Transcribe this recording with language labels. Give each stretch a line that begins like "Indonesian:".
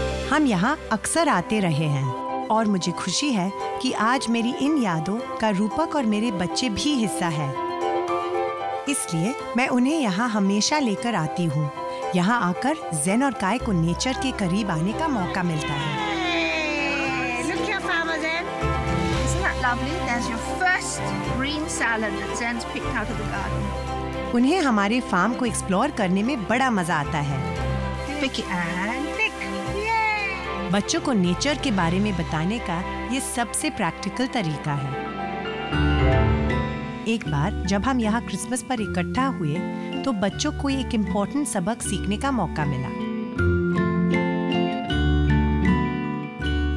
Hindi: हम यहाँ अक्सर आते रहे हैं और मुझे खुशी है कि आज मेरी इन यादों का रूपक और मेरे बच्चे भी हिस्सा है। इसलिए मैं उन्हें यहाँ हमेशा लेकर आती हूँ। यहाँ आकर ज़ेन और काय को नेचर के करीब आने का मौका मिलता है।
English: Look here, Farmer Zen. Isn't that lovely? There's your first green salad that Zen's picked out of the garden.
Hindi: उन्हें हमारे फार्म को एक्सप्लोर करने में बड़ा मजा आता है।
English: Pick it and pick. Yay!
Hindi: बच्चों को नेचर के बारे में बताने का ये सबसे प्रैक्टिकल तरीका है। एक बार जब हम यहाँ क्रिसमस पर इकट्ठा हुए तो बच्चों को एक इम्पोर्टेंट सबक सीखने का मौका मिला।